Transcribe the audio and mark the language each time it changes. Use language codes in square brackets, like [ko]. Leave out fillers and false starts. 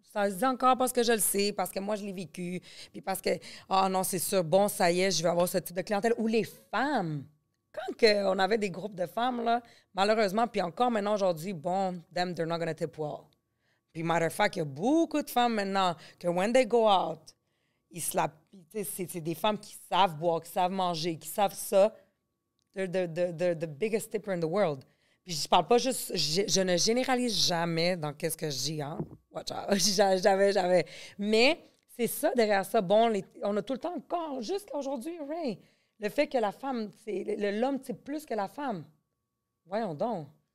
[fr] Ça se dit encore parce que je le sais, parce que moi, je l'ai vécu, puis parce que, ah non, c'est sûr, bon, ça y est, je vais avoir ce type de clientèle. Ou les femmes. Quand on avait des groupes de femmes, là, malheureusement, puis encore maintenant, aujourd'hui, bon, [en] them, they're not gonna tip well. [fr] Puis, [en] matter of fact, [fr] il y a beaucoup de femmes maintenant que [en] when they go out, [fr] ils se la... C'est des femmes qui savent boire, qui savent manger, qui savent ça. [en] They're the biggest tipper in the world. [fr] Puis je parle pas juste... Je ne généralise jamais dans qu'est-ce que je dis, hein? [en] Watch out. [fr] J'avais... Mais c'est ça, derrière ça. Bon, on a tout le temps encore, jusqu'à aujourd'hui, Ray, le fait que la femme, l'homme type plus que la femme. Voyons donc.